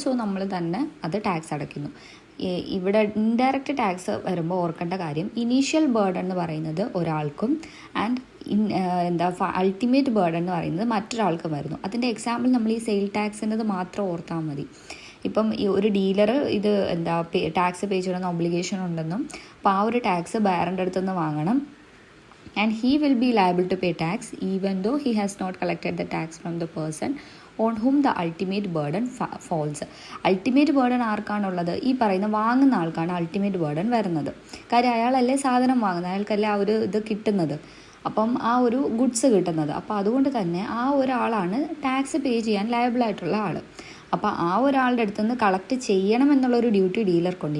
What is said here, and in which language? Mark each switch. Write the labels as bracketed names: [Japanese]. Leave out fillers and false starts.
[Malayalam] So നമ്മൾ തന്നെ അത് ടാക്സ് അടയ്ക്കുന്നു. ഇവിടെ ഇൻഡയറക്റ്റ് ടാക്സ് വരുമ്പോൾ ഓർക്കേണ്ട കാര്യം, ഇനീഷ്യൽ ബേർഡൻ എന്ന് പറയുന്നത് ഒരാൾക്കും ആൻഡ് അൾട്ടിമേറ്റ് ബേർഡൻ എന്ന് പറയുന്നത് മറ്റൊരാൾക്കും വരുന്നു. അതിൻ്റെ എക്സാമ്പിൾ നമ്മൾ ഈ സെയിൽ ടാക്സിൻ്റെത് മാത്രം ഓർത്താൽ മതി. ഇപ്പം ഈ ഒരു ഡീലർ ഇത് ടാക്സ് പേ ചെയ്യണമെന്ന് ഒബ്ലിഗേഷൻ ഉണ്ടെന്നും, അപ്പോൾ ആ ഒരു ടാക്സ് ബയറിൻ്റെ അടുത്തുനിന്ന് വാങ്ങണം. [English] And he will be liable to pay tax even though he has not collected the tax from the person on whom the ultimate burden falls. [Malayalam] Ultimate burden ആർക്കാണുള്ളത്? ഈ പറയുന്ന വാങ്ങുന്ന ആൾക്കാണ് അൾട്ടിമേറ്റ് ബേർഡൻ വരുന്നത്. കാര്യം അയാളല്ലേ സാധനം വാങ്ങുന്നത്, അയാൾക്കല്ലേ ആ ഒരു ഇത് കിട്ടുന്നത്, അപ്പം ആ ഒരു ഗുഡ്സ് കിട്ടുന്നത്. അപ്പോൾ അതുകൊണ്ട് തന്നെ ആ ഒരാളാണ് ടാക്സ് പേ ചെയ്യാൻ ലയബിളായിട്ടുള്ള ആൾ. അപ്പോൾ ആ ഒരാളുടെ അടുത്ത് നിന്ന് കളക്ട് ചെയ്യണം എന്നുള്ളൊരു ഡ്യൂട്ടി ഡീലർക്കുണ്ട്.